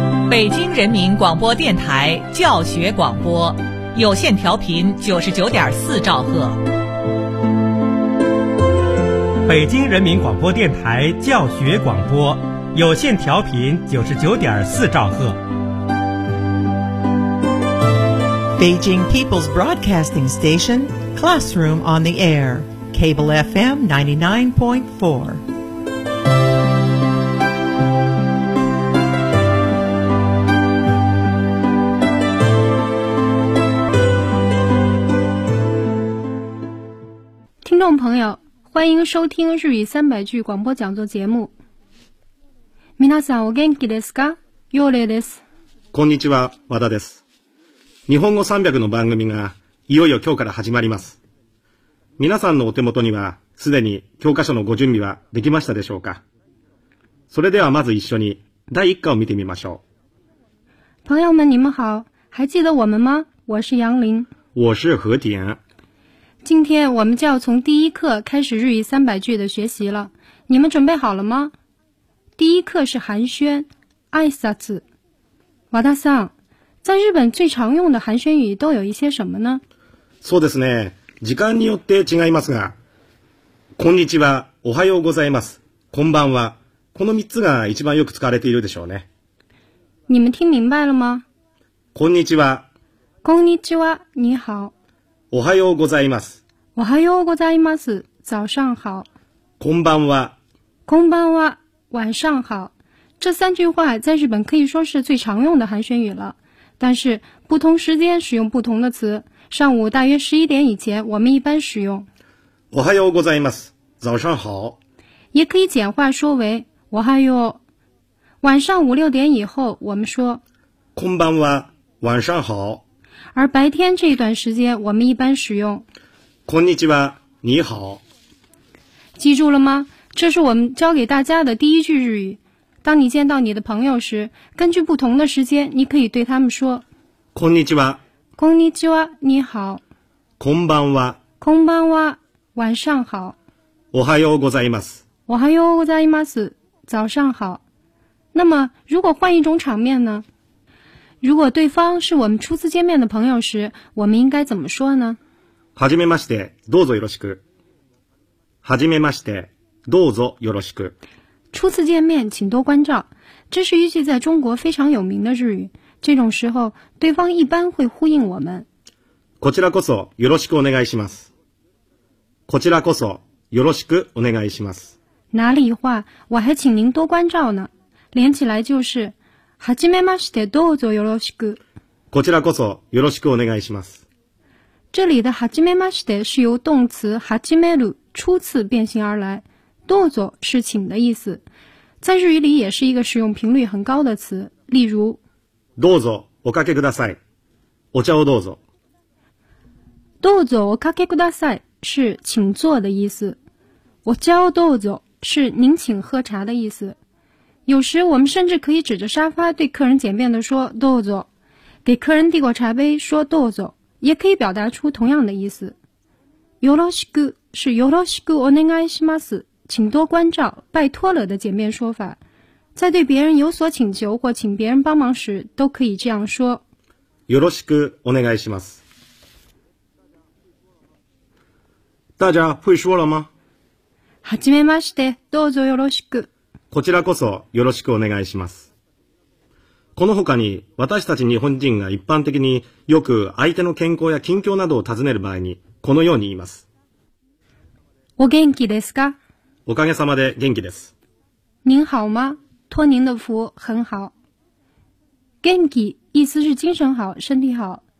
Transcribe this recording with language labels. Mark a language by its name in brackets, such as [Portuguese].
[Chinese] 北京人民广播电台教学广播，有线调频99.4兆赫。北京人民广播电台教学广播，有线调频99.4兆赫。 [English] Beijing People's Broadcasting Station, Classroom on the Air, Cable FM 99.4. Listeners, [Chinese] 朋友，欢迎收听日语三百句广播讲座节目。 [Japanese] 皆さんお元気ですか？ヨレです。こんにちは、和田です。日本語300の番組がいよいよ今日から始まります。皆さんのお手元にはすでに教科書のご準備はできましたでしょうか。それではまず一緒に第1課を見てみましょう。 [Chinese] 朋友们你们好，还记得我们吗？我是杨林。我是和田。今天我们就要从第一课开始日语三百句的学习了，你们准备好了吗？第一课是寒暄，挨拶。和田さん，在日本最常用的寒暄语都有一些什么呢？ [Japanese] そうですね。時間によって違いますが、こんにちは、おはようございます、こんばんは、この3つが一番よく使われているでしょうね。 [Chinese] 你们听明白了吗？ [Japanese] こんにちは。こんにちは、 [Chinese] 你好。 [Japanese] おはようございます。おはようございます、 [Chinese] 早上好。 [Japanese] こんばんは。こんばんは、 [Chinese] 晚上好。这三句话在日本可以说是最常用的寒暄语了。但是不同时间使用不同的词，上午大约11点以前我们一般使用 [Japanese] おはようございます， [Chinese] 早上好，也可以简化说为おはよう。晚上5、6点以后我们说 [Japanese] こんばんは， [Chinese] 晚上好，而白天这一段时间我们一般使用 [Japanese] こんにちは， [Chinese] 你好。记住了吗？这是我们教给大家的第一句日语。当你见到你的朋友时，根据不同的时间，你可以对他们说 [Japanese] こんにちは。こんにちは， [Chinese] 你好。 [Japanese] こんばんは。こんばんは， [Chinese] 晚上好。 [Japanese] おはようございます。おはようございます， [Chinese] 早上好。那么，如果换一种场面呢？如果对方是我们初次见面的朋友时，我们应该怎么说呢？ [Japanese] はじめまして、どうぞよろしく。はじめまして、どうぞよろしく。 [Chinese] 初次见面请多关照，这是一句在中国非常有名的日语。这种时候对方一般会呼应我们。 [Japanese] こちらこそよろしくお願いします。こちらこそよろしくお願いします。 [Chinese] 哪里话，我还请您多关照呢。连起来就是 [Japanese] はじめましてどうぞよろしく。こちらこそよろしくお願いします。 [Chinese] 这里的はじめまして是由动词はじめる初次变形而来。どうぞ是请的意思，在日语里也是一个使用频率很高的词。例如， [Japanese] どうぞおかけください，お茶をどうぞ。どうぞおかけください [Chinese] 是请坐的意思， [Japanese] お茶をどうぞ [Chinese] 是您请喝茶的意思。有时我们甚至可以指着沙发对客人简便的说どうぞ，给客人递过茶杯说どうぞ，也可以表达出同样的意思。 [Japanese] よろしく是よろしくお願いします。 [Chinese] 请多关照，拜托了的简便说法，在对别人有所请求或请别人帮忙时，都可以这样说。 [Japanese] よろしくお願いします。 [Chinese] 大家会说了吗？ [Japanese] はじめまして、どうぞよろしく。こちらこそよろしくお願いします。この他に、私たち日本人が一般的によく相手の健康や近況などを尋ねる場合に、このように言います。お元気ですか？おかげさまで元気です。 [Chinese] 您好吗？托您的福，很好。元気意思是精神好、身体好。